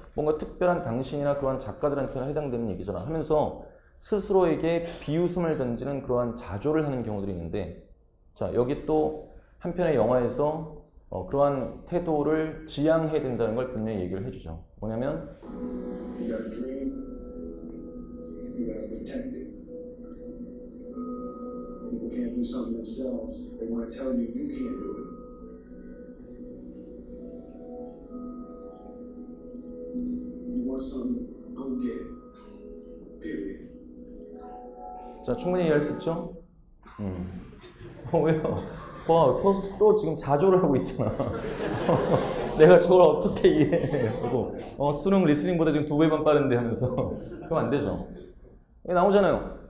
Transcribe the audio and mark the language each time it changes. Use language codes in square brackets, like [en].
[ko] 뭔가 특별한 당신이나 그러한 작가들한테나 해당되는 얘기잖아. 하면서 스스로에게 비웃음을 던지는 그러한 자조를 하는 경우들이 있는데 자, 여기 또 한편의 영화에서 그러한 태도를 지양해야 된다는 걸 분명히 얘기를 해주죠. 뭐냐면 [en] You got a dream, you gotta protect it. People can't do something themselves. They want to tell you you can't do it. You want something, go get it. Period. [ko] 자, 충분히 이해할 수 있죠? 왜요? 또 지금 자조를 하고 있잖아. 내가 저걸 어떻게 이해해? 하고, 수능 리스닝보다 지금 2배만 빠른데 하면서. 그럼 안 되죠. 이게 나오잖아요.